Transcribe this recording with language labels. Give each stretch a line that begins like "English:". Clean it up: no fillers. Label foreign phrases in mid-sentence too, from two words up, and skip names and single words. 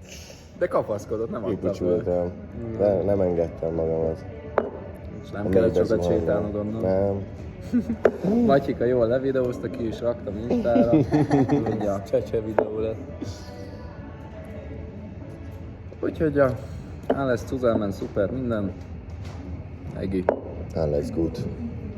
Hungarian: De kapaszkodott, nem adta föl. Kipucsultam. De nem engedtem magamat. És nem kellett sokat sétálnod onnan. Nem. Matyika jól levideózta, ki is raktam Instára. Ja. Csecse videó lett. Úgyhogy ja,
German: alles zusammen,
Hungarian: szuper minden. Egi.
German: Alles gut.